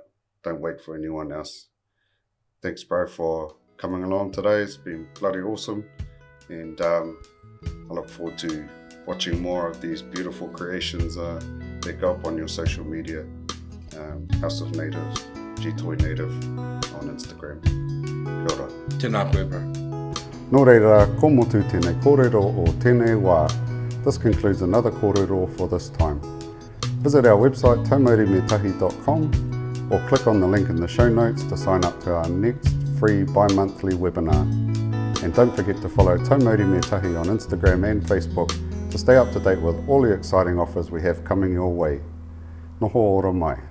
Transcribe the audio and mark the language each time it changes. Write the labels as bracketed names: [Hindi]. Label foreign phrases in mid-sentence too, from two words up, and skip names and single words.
[English] Don't wait for anyone else. Thanks, bro, for coming along today. It's been bloody awesome. And I look forward to watching more of these beautiful creations that go up on your social media. House of Natives, TOI Native on Instagram. [Māori] Kia ora. Tēnā koe, bro. Nō reira, ko motu tēnei kōrero o tēnei wā. [English] This concludes another kōrero for this time. Visit our website taumaurimetahi.com or click on the link in the show notes to sign up to our next free bi-monthly webinar. And don't forget to follow Tau Mauri Me Tahi on Instagram and Facebook to stay up to date with all the exciting offers we have coming your way. [Māori] Noho ora mai.